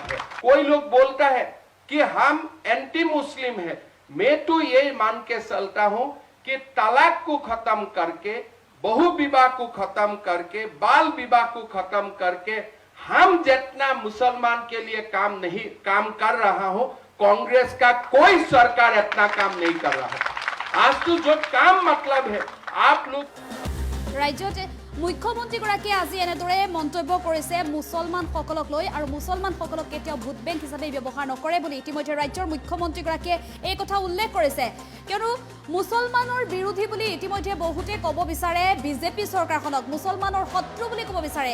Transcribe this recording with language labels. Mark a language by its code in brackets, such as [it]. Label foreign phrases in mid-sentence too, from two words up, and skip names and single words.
[hi] है कोई लोग बोलता है कि हम एंटी मुस्लिम है मैं तो ये मान के चलता हूं कि तलाक को खत्म करके बहु विवाह को खत्म करके बाल विवाह को खत्म करके हम जितना मुसलमान के लिए काम कर रहा हूं कांग्रेस का कोई सरकार इतना काम नहीं कर रहा है आज तो जो काम मतलब है आप लोग [as] राज्यते মুখ্যমন্ত্ৰীগৰাকীয়ে আজি এনেদৰে মন্তব্য কৰিছে মুছলমানসকলক লৈ আৰু মুছলমানসকলক কেতিয়াও ভোট বেংক হিচাপে ব্যৱহাৰ নকৰে বুলি ইতিমধ্যে ৰাজ্যৰ মুখ্যমন্ত্ৰীগৰাকীয়ে এই কথা উল্লেখ কৰিছে কিয়নো মুছলমানৰ বিৰোধী বুলি ইতিমধ্যে বহুতে ক'ব বিচাৰে বিজেপি চৰকাৰখনক মুছলমানৰ শত্ৰু বুলি ক'ব বিচাৰে